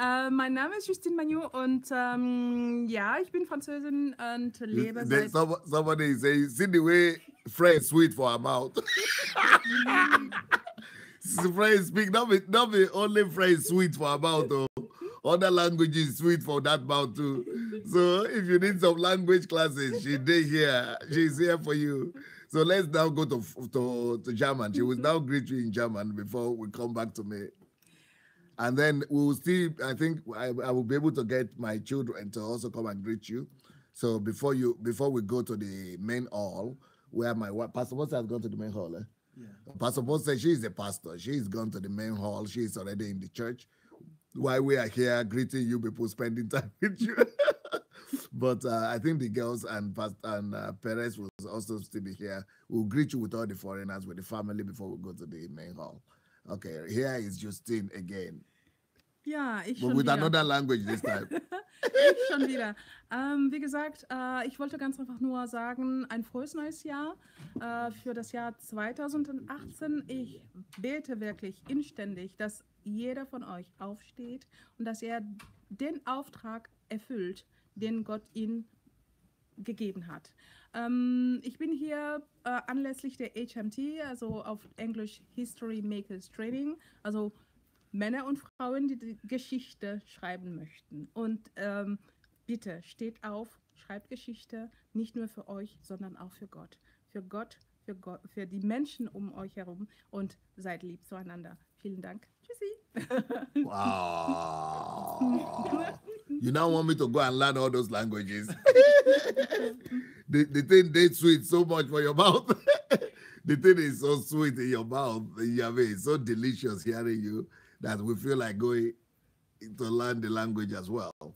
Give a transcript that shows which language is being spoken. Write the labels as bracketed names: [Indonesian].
[German] Mein Name ist Justine Magnot und ja, ich bin Französin und lebe seit... [English] Somebody is saying, see the way French sweet for her mouth. French speak, not be only French sweet for her mouth, though. Other languages sweet for that mouth too. So if you need some language classes, she's here for you. So let's now go to German. She will now greet you in German before we come back to me. And then we will see, I think I will be able to get my children to also come and greet you. So before we go to the main hall, where my Pastor Boss has gone to the main hall. Yeah. Pastor Boss says she's a pastor. She's gone to the main hall. She's already in the church. While we are here greeting you people, spending time with you. But I think the girls and Perez will also still be here. We'll greet you with all the foreigners, with the family before we go to the main hall. Okay, here is Justine again. [German] Ja, ich [English] But [German] schon [English] with [German] wieder. [English] Another language this time. [German] Ich schon wieder. Wie gesagt, ich wollte ganz einfach nur sagen, ein frohes neues Jahr für das Jahr 2018. Ich bete wirklich inständig, dass jeder von euch aufsteht und dass er den Auftrag erfüllt, den Gott ihm gegeben hat. Ich bin hier anlässlich der HMT, also auf Englisch History Makers Training, also Männer und Frauen, die die Geschichte schreiben möchten. Und bitte steht auf, schreibt Geschichte, nicht nur für euch, sondern auch für Gott. Für Gott, für die Menschen um euch herum und seid lieb zueinander. Vielen Dank. Tschüssi. [English] Wow. You now want me to go and learn all those languages? the thing tastes sweet so much for your mouth. The thing is so sweet in your mouth. It's so delicious hearing you that we feel like going to learn the language as well.